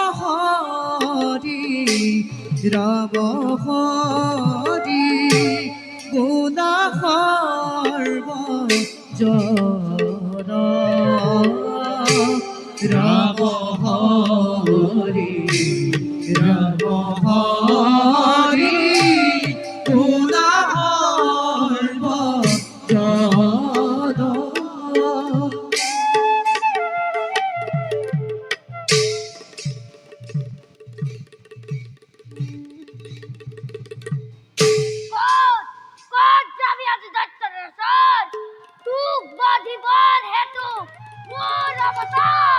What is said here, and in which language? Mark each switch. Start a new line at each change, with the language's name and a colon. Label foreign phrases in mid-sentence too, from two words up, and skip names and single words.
Assamese: হরি গুণা সর্ব জন রাম হরি গুণা সর্ব জন ক'ত যাবি আজি দৈত্যৰ ওচৰত? তোক বধিবৰ হেতু মোৰ অৱতাৰ।